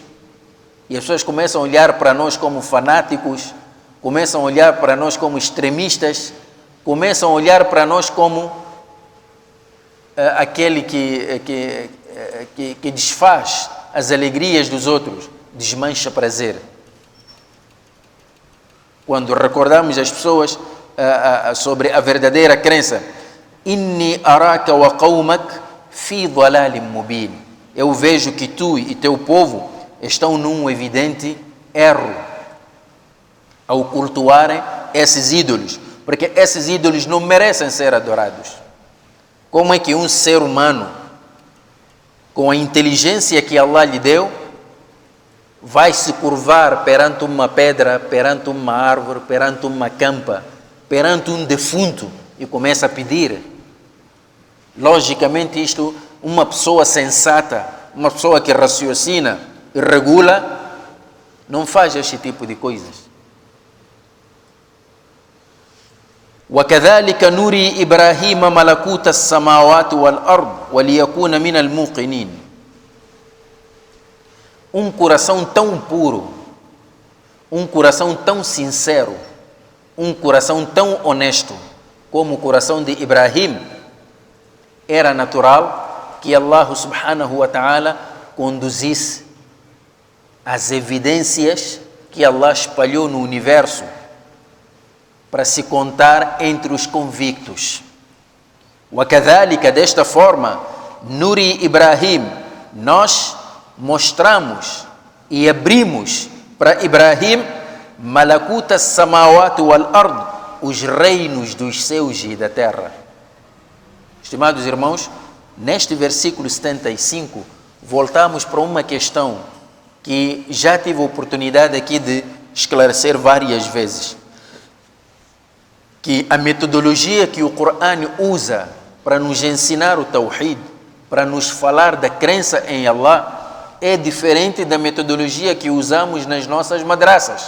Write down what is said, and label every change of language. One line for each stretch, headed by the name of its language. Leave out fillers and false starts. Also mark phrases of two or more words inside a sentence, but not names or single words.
Portuguese: E as pessoas começam a olhar para nós como fanáticos, começam a olhar para nós como extremistas, começam a olhar para nós como aquele que desfaz as alegrias dos outros, desmancha prazer. Quando recordamos as pessoas sobre a verdadeira crença,
Arabic: إني أراك وقومك في ضلال مبين.
Portuguese: Eu vejo que tu e teu povo estão num evidente erro ao cultuarem esses ídolos, porque esses ídolos não merecem ser adorados. Como é que um ser humano, com a inteligência que Allah lhe deu, vai se curvar perante uma pedra, perante uma árvore, perante uma campa, perante um defunto e começa a pedir. Logicamente isto, uma pessoa sensata, uma pessoa que raciocina e regula, não faz este tipo de coisas.
Arabic: وكذلك نري إبراهيم ملكوت السماوات والأرض وليكون من الموقنين.
Portuguese: Um coração tão puro, um coração tão sincero, um coração tão honesto como o coração de Ibrahim, era natural que
Arabic: الله سبحانه وتعالى
Portuguese: conduzisse as evidências que Allah espalhou no universo para se contar entre os convictos. وكذلك, desta forma,
Arabic: نري إبراهيم,
Portuguese: nós mostramos e abrimos para Ibrahim
Arabic: ملكوت السماوات والأرض,
Portuguese: os reinos dos céus e da terra. Estimados irmãos, neste versículo 75, voltamos para uma questão que já tive a oportunidade aqui de esclarecer várias vezes. Que a metodologia que o Corão usa para nos ensinar o Tawhid, para nos falar da crença em Allah, é diferente da metodologia que usamos nas nossas madraças.